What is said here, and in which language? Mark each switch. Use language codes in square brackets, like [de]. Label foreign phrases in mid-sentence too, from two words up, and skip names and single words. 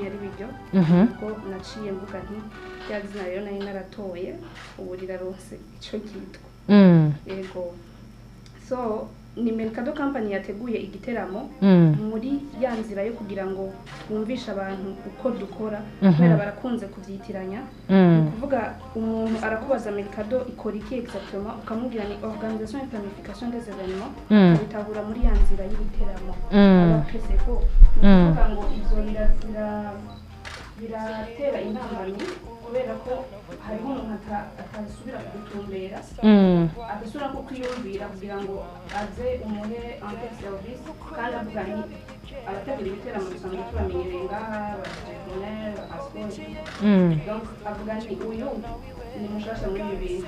[rn] ari biryo ubwo naciye mvuga nti rya zina rero nari naratoye ubu riraronse ico cyitwa yego so ni MERCADO company yateguye igiteramo muri ya nzira yo kugira ngo bumvishe abantu uko dukora kubera barakunze kuvyitiranya kuvuga umuntu arakubaza MERCADO ikora iki exactement ukamubwira ni [fr] organisation et planification des événements [rn] bitahura muri ya nzira y'ibiteramo abakeseko kuvuga ngo izo biratera intambamyi kubera ko hariho umuntu atasubira kugutumbera agasubira ko kwiyumvira kugira ngo aze umuhe [fr] en service [rn] kandi avuga ni abategura ibiteramo dusanzwe tubamenyereye ngaha bategereje asiporo donc avuga ni uyu ni mushasha muri ibi bintu